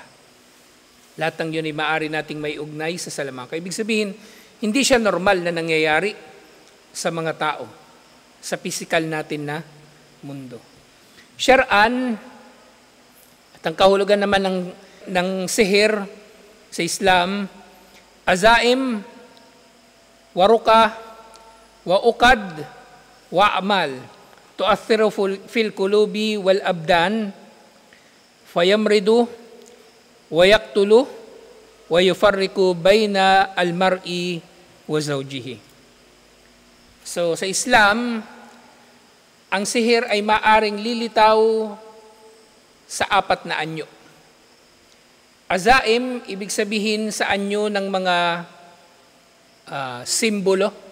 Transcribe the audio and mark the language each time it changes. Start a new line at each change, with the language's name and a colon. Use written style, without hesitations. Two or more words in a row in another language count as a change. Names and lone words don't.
Filipino: Lahat ng yun ay maaari nating may ugnay sa salamangka. Ibig sabihin, hindi siya normal na nangyayari sa mga tao, sa physical natin na mundo.
Arabic: Syar'an,
Filipino: at ang kahulugan naman ng sihir sa Islam,
Arabic: عزائم ورقى وعقد وأعمال تؤثر في القلوب والأبدان فيمرض ويقتل ويفرق بين المرء وزوجه.
Filipino: So sa Islam, ang sihir ay maaring lilitaw sa apat na anyo. Azaim, ibig sabihin sa anyo ng mga simbolo.